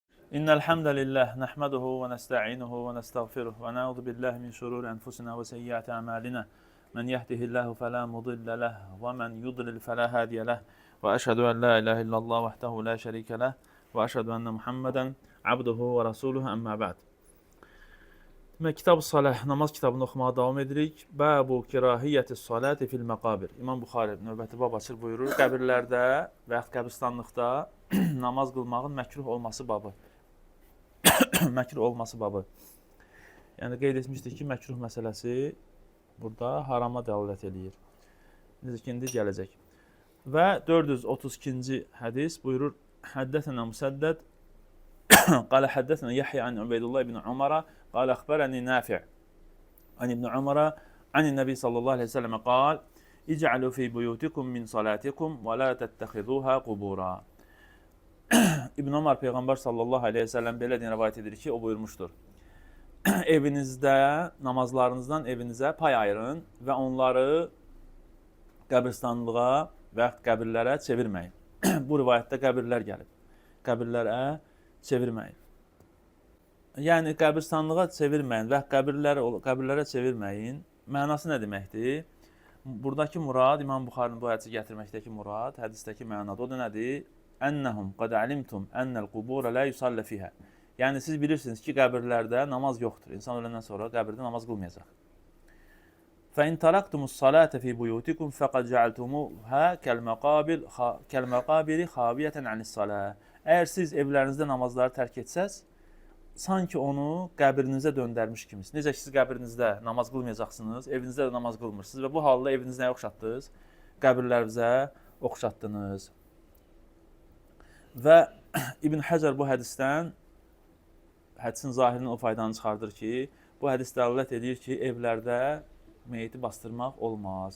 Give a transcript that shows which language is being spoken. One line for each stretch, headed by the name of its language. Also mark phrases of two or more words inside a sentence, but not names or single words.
Arabic: إن الحمد لله نحمده ونستعينه ونستغفره ونعوذ بالله من شرور أنفسنا وسيئات أعمالنا. من يهده الله فلا مضل له ومن يضلل فلا هادي له. وأشهد أن لا إله إلا الله وحده لا شريك له وأشهد أن محمدا عبده ورسوله أما بعد.
Azerbaijani: Demək, Kitab-ı Salah, namaz kitabını oxumağa davam edirik.
Arabic: باب كراهية الصلاة في المقابر.
Azerbaijani: İmam Buxari növbəti bab açır buyurur. Qəbirlərdə və yaxud qəbristanlıqda namaz qılmağın məkruh olması babı. Məkruh olması babı. Yəni qeyd etmişdik ki, məkruh məsələsi burada harama dəlalət eləyir. Necə ki, indi gələcək. Və 432-ci hədis buyurur:
Arabic: حدثنا مسدد قال حدثنا يحيى عن عبيد الله بن عمر قال أخبرني نافع عن ابن عمر عن النبي صلى الله عليه وسلم قال اجعلوا في بيوتكم من صلاتكم ولا تتخذوها قبورا.
Azerbaijani: İbn Ömər Peyğəmbər
Arabic: صلى الله عليه وسلم
Azerbaijani: belə deyə rivayet edir ki, o buyurmuşdur. Evinizdə, namazlarınızdan evinizə pay ayırın və onları qəbristanlığa və qəbirlərə çevirməyin. Bu rivayətdə qəbirlər gəlib. Qəbirlərə çevirməyin. Yəni qəbristanlığa çevirməyin və qəbirlərə çevirməyin mənası nə deməkdir? Buradakı murad, İmam Buxarinin bu hədisi gətirməkdəki murad, hədisdəki mənada o da nədir?
Arabic: أنهم قد علمتم أن القبور لا يصلى فيها.
Azerbaijani: Yəni siz bilirsiniz ki, qəbirlərdə namaz yoxdur. İnsan öləndən sonra qəbirdə namaz qılmayacaq.
Arabic: فإن تركتم الصلاة في بيوتكم فقد جعلتموها كالمقابر خاوية عن الصلاة.
Azerbaijani: Əgər siz evlərinizdə namazları tərk etsəz, sanki onu qəbrinizə döndərmiş kimisiniz. Necə ki, siz qəbrinizdə namaz qılmayacaqsınız, evinizdə də namaz qılmırsınız və bu halda evinizə nəyə oxşatdınız? Qəbirlərinizə oxşatdınız. Və İbn Həcər bu hədisdən, hədisin zahirini o faydanı çıxardır ki, bu hədis dəlalət edir ki, evlərdə meyti bastırmaq olmaz.